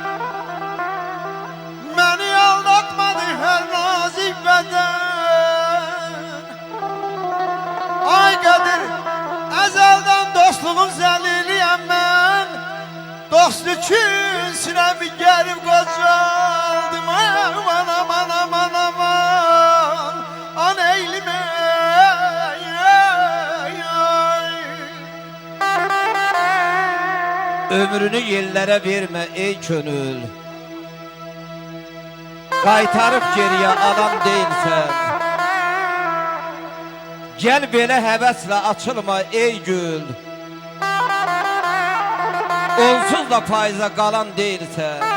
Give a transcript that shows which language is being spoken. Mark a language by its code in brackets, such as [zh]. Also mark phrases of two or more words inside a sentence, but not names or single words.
[tr] Beni aldatmadı her nazik beden Ay Kadir ezelden dostluğun zeliliyem ben Dost için sinemi gerip kocaldım Aman aman aman aman An eylime [az] Ömrünü yellərə vermə ey könül Qaytarıb geriyə alan deyilsən Gəl belə həvəslə açılma ey gül Onsuz da payıza qalan deyilsən